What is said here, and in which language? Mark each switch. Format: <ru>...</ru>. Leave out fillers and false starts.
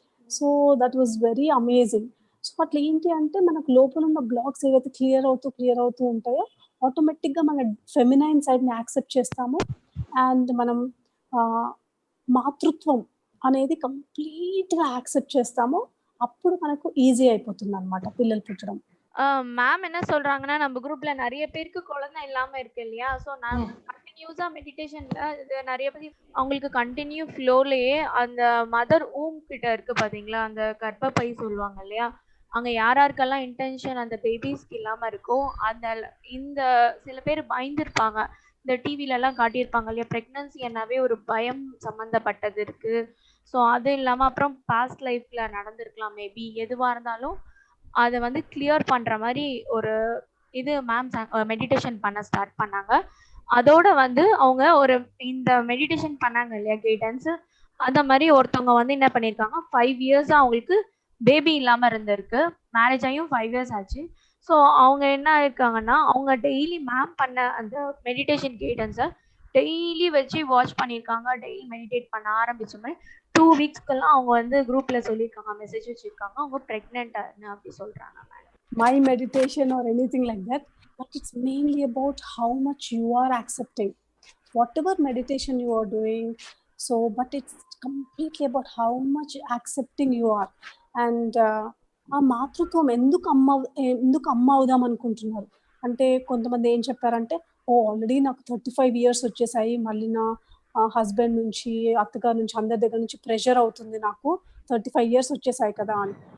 <en>So that was very amazing.</en> <te>So అట్లా ఏంటి అంటే మనకు లోపల ఉన్న బ్లాక్స్ ఏవైతే క్లియర్ అవుతూ ఉంటాయో ఆటోమేటిక్గా మన ఫెమినైన్ సైడ్ని యాక్సెప్ట్ చేస్తాము. అండ్ మనం మాతృత్వం అనేది కంప్లీట్గా యాక్సెప్ట్ చేస్తాము. అప్పుడు మనకు ఈజీ అయిపోతుంది అనమాట పిల్లలు పుట్టడం.</te> <ta>மேம் என்ன சொல்றாங்கன்னா, நம்ம குரூப்ல நிறைய பேருக்கு குழந்தை இல்லாம இருக்கு இல்லையா? ஸோ நான் கண்டினியூஸா மெடிடேஷன்ல இது நிறைய பேர் அவங்களுக்கு கண்டினியூ ஃப்ளோலயே அந்த மதர் ஊம் கிட்ட இருக்கு பாத்தீங்களா, அந்த கர்ப்பப்பை சொல்லுவாங்க இல்லையா, அங்க யாராருக்கெல்லாம் இன்டென்ஷன் அந்த பேபிஸ்க்கு இல்லாம இருக்கோ அந்த இந்த சில பேர் பயந்துருப்பாங்க. இந்த டிவில எல்லாம் காட்டியிருப்பாங்க இல்லையா, பிரெக்னன்சி என்னாவே ஒரு பயம் சம்பந்தப்பட்டது இருக்கு. ஸோ அது இல்லாம அப்புறம் பாஸ்ட் லைஃப்ல நடந்திருக்கலாம், மேபி எதுவா இருந்தாலும் அதை வந்து கிளியர் பண்ற மாதிரி ஒரு இது மேம் மெடிடேஷன் பண்ண ஸ்டார்ட் பண்ணாங்க. அதோட வந்து அவங்க ஒரு இந்த மெடிடேஷன் பண்ணாங்க இல்லையா கைடன்ஸ், அந்த மாதிரி ஒருத்தவங்க வந்து என்ன பண்ணியிருக்காங்க, 5 years அவங்களுக்கு பேபி இல்லாம இருந்திருக்கு. மேரேஜ் ஆகியும் 5 years ஆச்சு. ஸோ அவங்க என்ன இருக்காங்கன்னா, அவங்க டெய்லி மேம் பண்ண அந்த மெடிடேஷன் கைடன்ஸை டெய்லி வச்சு வாட்ச் பண்ணியிருக்காங்க. டெய்லி மெடிடேட் பண்ண ஆரம்பிச்சோமே 2 weeksக்கெல்லாம் அவங்க வந்து குரூப்ல சொல்லியிருக்காங்க, மெசேஜ் வச்சிருக்காங்க, அவங்க பிரெக்னென்ட் அப்படி சொல்றாங்க.</ta> <en>My meditation or anything like that, but it's mainly about how much you are accepting whatever meditation you are doing. So but it's completely about how much accepting you are.</en> <te>And ఆ మాతృత్వం ఎందుకు అమ్మ అవుదాం అనుకుంటున్నారు అంటే, కొంతమంది ఏం చెప్పారంటే, ఆల్రెడీ నాకు 35 years వచ్చేసాయి, మళ్ళీ నా హస్బెండ్ నుంచి అత్తగారి నుంచి అందరి దగ్గర నుంచి ప్రెషర్ అవుతుంది, నాకు 35 years వచ్చేసాయి కదా అని.</te>